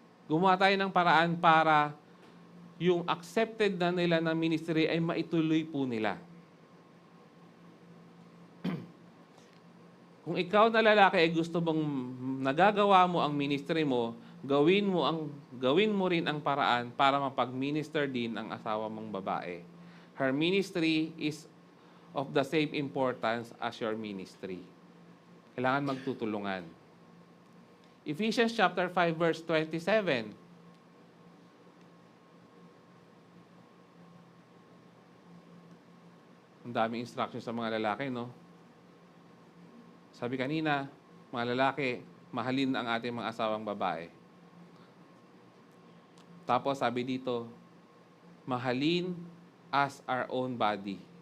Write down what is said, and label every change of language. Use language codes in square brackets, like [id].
[tl] Gumawa tayo ng paraan para yung accepted na nila na ministry ay maituloy po nila. Kung ikaw na lalaki ay gusto mong nagagawa mo ang ministry mo, gawin mo rin ang paraan para mapag-minister din ang asawa mong babae. [en] Her ministry is of the same importance as your ministry. [tl] Kailangan magtutulungan. Ephesians chapter 5 verse 27. Ang daming instructions sa mga lalaki, no? Sabi kanina, mga lalaki, mahalin ang ating mga asawang babae. Tapos sabi dito, mahalin [en] as our own body.